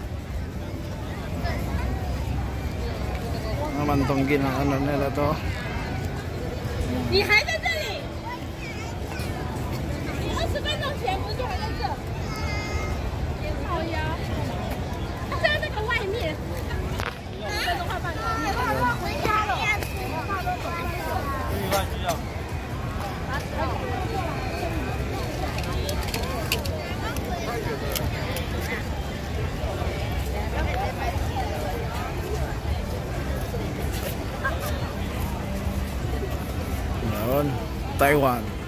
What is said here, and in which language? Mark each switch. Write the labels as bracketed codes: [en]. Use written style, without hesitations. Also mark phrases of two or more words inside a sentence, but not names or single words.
[tl] Naman tong ano nila to. [zh] 你还在这里？20分钟前不是就还在这？好呀，他在那个外面。20分钟快半个小时。你爸爸回家了。我爸都走了。 [tl] Yun, Taiwan.